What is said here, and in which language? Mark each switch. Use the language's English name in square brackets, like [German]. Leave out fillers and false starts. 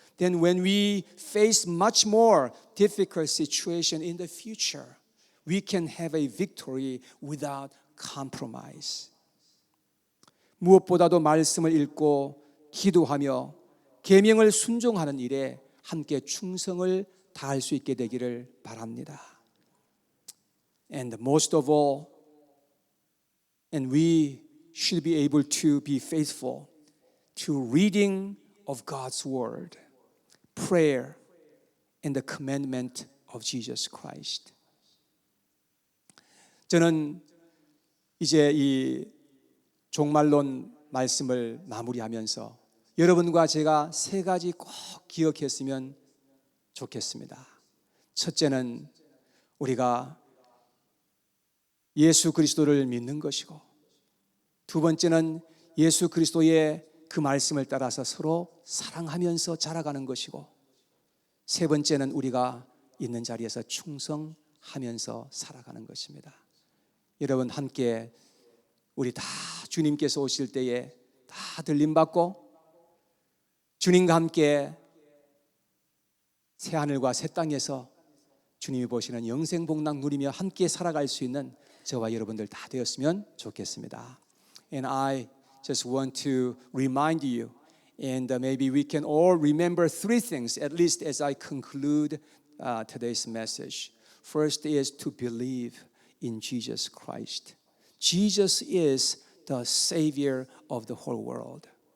[English] Then when we face much more difficult situation in the future, we can have a victory without compromise. [Korean] 무엇보다도 말씀을 읽고 기도하며 계명을 순종하는 일에 함께 충성을 다할 수 있게 되기를 바랍니다. [English] And most of all, and we should be able to be faithful to reading of God's word, prayer, and the commandment of Jesus Christ. [Korean] 저는 이제 이 종말론 말씀을 마무리하면서 여러분과 제가 세 가지 꼭 기억했으면 좋겠습니다. 첫째는 우리가 예수 그리스도를 믿는 것이고, 두 번째는 예수 그리스도의 그 말씀을 따라서 서로 사랑하면서 자라가는 것이고, 세 번째는 우리가 있는 자리에서 충성하면서 살아가는 것입니다. 여러분 함께 우리 다 주님께서 오실 때에 다 들림받고 주님과 함께 새하늘과 새 땅에서 주님이 보시는 영생복락 누리며 함께 살아갈 수 있는 저와 여러분들 다 되었으면 좋겠습니다. [English] And I just want to remind you, and maybe we can all remember three things, at least as I conclude today's message. First is to believe in Jesus Christ. Jesus is the Savior of the whole world.